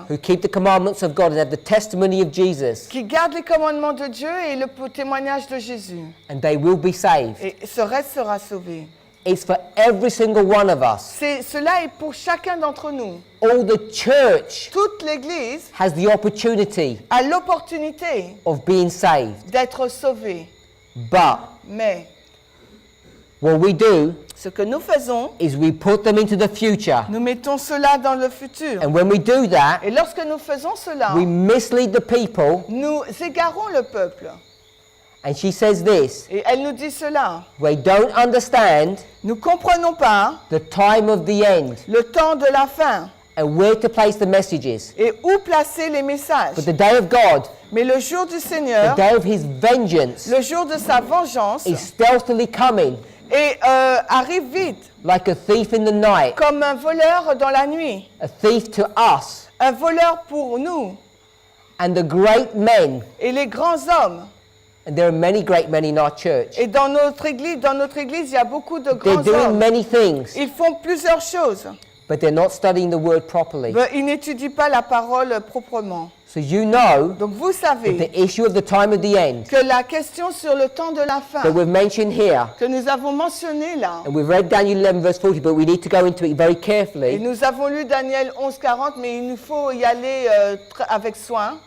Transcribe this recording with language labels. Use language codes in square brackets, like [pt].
[en] who keep the commandments of God and have the testimony of Jesus, [fr] qui garde les commandements de Dieu et le témoignage de Jésus. [en] and they will be saved. [fr] Et ce reste sera sauvé. [en] It's for every single one of us. [fr] Cela est pour chacun d'entre nous. [en] All the church [fr] Toute l'Église [en] has the opportunity [fr] a l'opportunité [en] of being saved. [fr] d'être sauvée. [en] But [fr] Mais [en] what we do [fr] ce que nous faisons, [en] is we put them into the future. [fr] nous mettons cela dans le futur. [en] And when we do that, [fr] Et lorsque nous faisons cela, [en] we mislead the people. [fr] nous égarons le peuple. [en] And she says this, [fr] Et elle nous dit cela. [en] they don't understand [fr] Nous ne comprenons pas [en] the time of the end [fr] le temps de la fin [en] and where to place the messages. [fr] et où placer les messages. [en] But the day of God, [fr] Mais le jour du [en] the [fr] Seigneur, [en] day of his vengeance, [fr] le jour de sa vengeance, [en] is stealthily coming [fr] arrive vite, [en] like a thief in the night, [fr] comme un voleur dans la nuit. [en] a thief to us. [fr] Un voleur pour nous. [en] And the great men, [fr] Et les grands hommes. [en] and there are many great men in our church, [fr] Et dans notre église, il y a beaucoup de [en] they're [fr] grands [en] doing [fr] hommes. [en] many things, [fr] Ils font plusieurs choses. [en] but they're not studying the word properly. [fr] Mais ils n'étudient pas la parole proprement. [en] So you know [fr] Donc vous [en] that [fr] savez [en] the issue of the time of the end [fr] que la question sur le temps de la fin [en] that we've mentioned here, [fr] que nous avons mentionné là, [en] and we've read Daniel 11 verse 40, but we need to go into it very [fr] et [en] carefully, [fr] nous avons lu Daniel 11:40, mais il nous faut y aller avec soin,